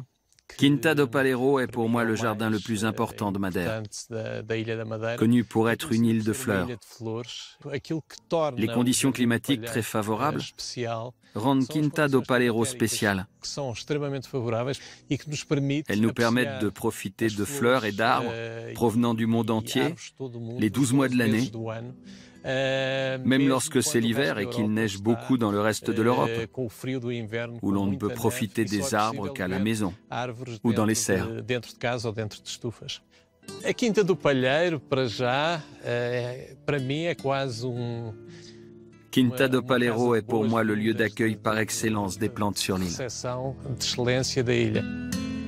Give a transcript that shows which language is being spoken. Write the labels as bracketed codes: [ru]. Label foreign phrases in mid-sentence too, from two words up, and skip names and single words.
[fr] Quinta do Palheiro est pour moi le jardin le plus important de Madère, connu pour être une île de fleurs. Les conditions climatiques très favorables rendent Quinta do Palheiro spéciale. Elles nous permettent de profiter de fleurs et d'arbres provenant du monde entier, les 12 mois de l'année, Même lorsque c'est l'hiver et qu'il neige beaucoup dans le reste de l'Europe, où l'on ne peut profiter des arbres qu'à la maison ou dans les serres. [pt] A Quinta do Palheiro, para já, para mim é quase [fr] Quinta do Palheiro est pour moi le lieu d'accueil par excellence des plantes sur l'île. [pt] de excelência da ilha.